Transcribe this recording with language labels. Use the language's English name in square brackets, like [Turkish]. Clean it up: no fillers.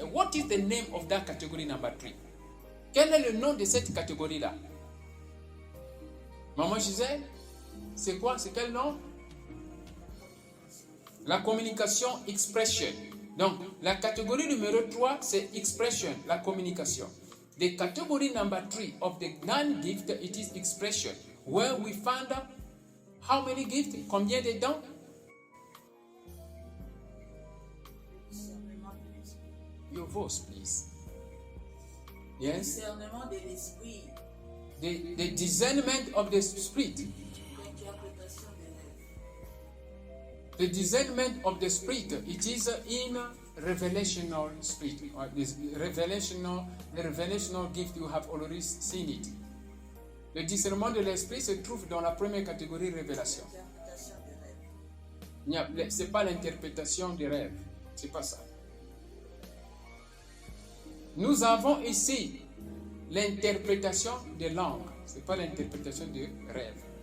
[English] What is the name of that category number 3? [French] Quel est le nom de cette catégorie-là? Maman Gisèle, c'est quoi? C'est quel nom? La communication, expression. Donc, la catégorie numéro 3, c'est expression, la communication. [English] The category number 3 of the non-gift, it is expression, where we found how many gifts? [French] Combien de dons? [English] Your voice, please. Yes? [French] Discernement de l'esprit. [English] The discernment of the spirit. [French] L'interprétation des rêves. [English] The discernment of the spirit, it is in revelational spirit. The revelational gift, you have already seen it. [French] Le discernement de l'esprit se trouve dans la première catégorie révélation. Interprétation des rêves. C'est pas l'interprétation des rêves, c'est pas ça. Nous avons ici l'interprétation des langues, c'est pas l'interprétation des rêves.